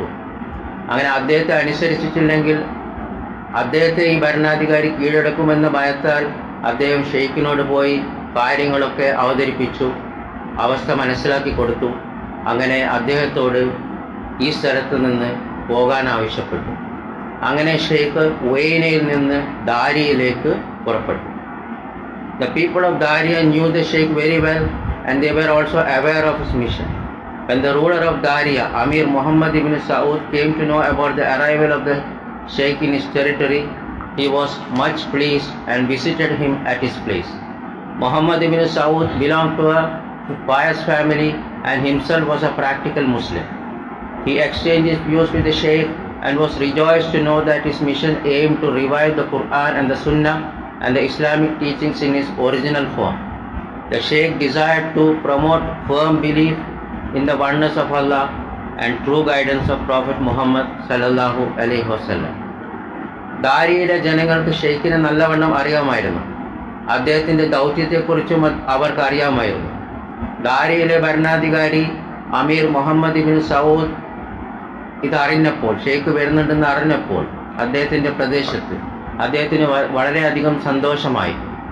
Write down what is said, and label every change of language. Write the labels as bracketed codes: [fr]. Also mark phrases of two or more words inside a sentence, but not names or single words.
[ml] അങ്ങനെ അദ്ദേഹത്തെ അനുസരിച്ചിട്ടില്ലെങ്കിൽ അദ്ദേഹത്തെ ഈ ഭരണാധികാരി കീഴടക്കുമെന്ന ഭയത്താൽ അദ്ദേഹം ഷെയ്ഖിനോട് പോയി കാര്യങ്ങളൊക്കെ അവതരിപ്പിച്ചു, അവസ്ഥ മനസ്സിലാക്കി കൊടുത്തു. അങ്ങനെ അദ്ദേഹത്തോട് ഈ സ്ഥലത്ത് നിന്ന് പോകാൻ ആവശ്യപ്പെട്ടു. അങ്ങനെ ഷെയ്ഖ് ഉവൈനയിൽ നിന്ന് ദാരിയയിലേക്ക് പുറപ്പെട്ടു. [en] The people of Daria knew the Sheikh very well and they were also aware of his mission. When the ruler of Daria, Amir Muhammad ibn Saud, came to know about the arrival of the Sheikh in his territory, he was much pleased and visited him at his place. Muhammad ibn Saud belonged to a pious family and himself was a practical Muslim. He exchanged his views with the Sheikh and was rejoiced to know that his mission aimed to revive the Quran and the Sunnah and the Islamic teachings in its original form. The Sheikh desired to promote firm belief in the oneness of Allah and true guidance of Prophet Muhammad [ar] صلى الله عليه وسلم. [ml] ദാരിയിലെ ജനങ്ങൾക്ക് ഷെയ്ഖിനെ നല്ലവണ്ണം അറിയാമായിരുന്നു. അദ്ദേഹത്തിൻ്റെ ദൗത്യത്തെക്കുറിച്ചും അവർക്ക് അറിയാമായിരുന്നു. ദാരിയിലെ ഭരണാധികാരി അമീർ മുഹമ്മദ് ഇബ്നു സൗദ് ഇതറിഞ്ഞപ്പോൾ, ഷെയ്ഖ് വരുന്നുണ്ടെന്ന് അറിഞ്ഞപ്പോൾ അദ്ദേഹത്തിൻ്റെ പ്രദേശത്ത് അദ്ദേഹത്തിന് വളരെയധികം സന്തോഷമായി.